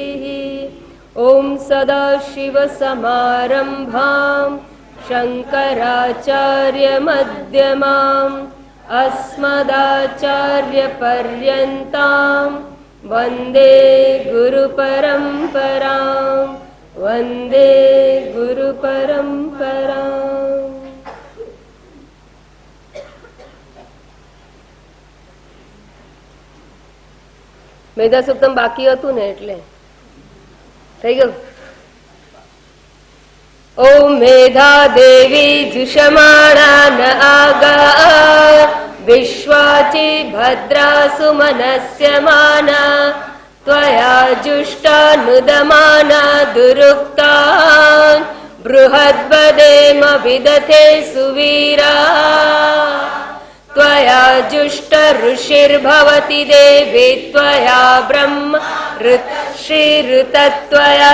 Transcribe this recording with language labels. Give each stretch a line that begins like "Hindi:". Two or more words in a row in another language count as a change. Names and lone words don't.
Sanskrit: ओम सदाशिवसमारम्भां शंकराचार्यमध्यमाम् अस्मदाचार्यपर्यन्तां वन्दे गुरुपरम्परां वन्दे गुरुपरम्परां।
Gujarati: મેધા સુક્તમ બાકી હતું ને એટલે થઈ ગયું.
Sanskrit: ओम मेधा देवी जुषमाणा न आगा विश्वाची भद्रा सुमनस्यमाना त्वया जुष्टानुदमाना दुरुक्तान् बृहद्वदेम विदथे सुवीरा त्वया जुष्ट ऋषिर्भवति देवी त्वया ब्रह्म ऋषिऋतत्वया